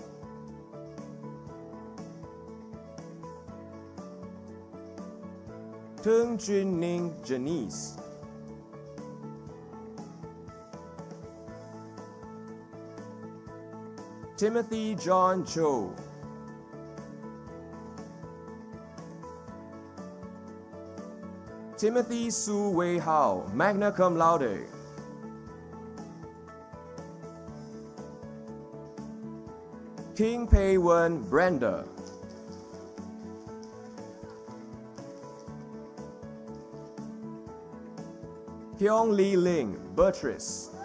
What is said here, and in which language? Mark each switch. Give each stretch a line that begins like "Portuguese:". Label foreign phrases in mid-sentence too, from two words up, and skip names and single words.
English: Tung Jun Ning Janice. Timothy John Cho. Timothy Su Wei Hao,
Latin: magna cum laude.
English: King Pei Wen Brenda. Hyung Lee Ling Beatrice.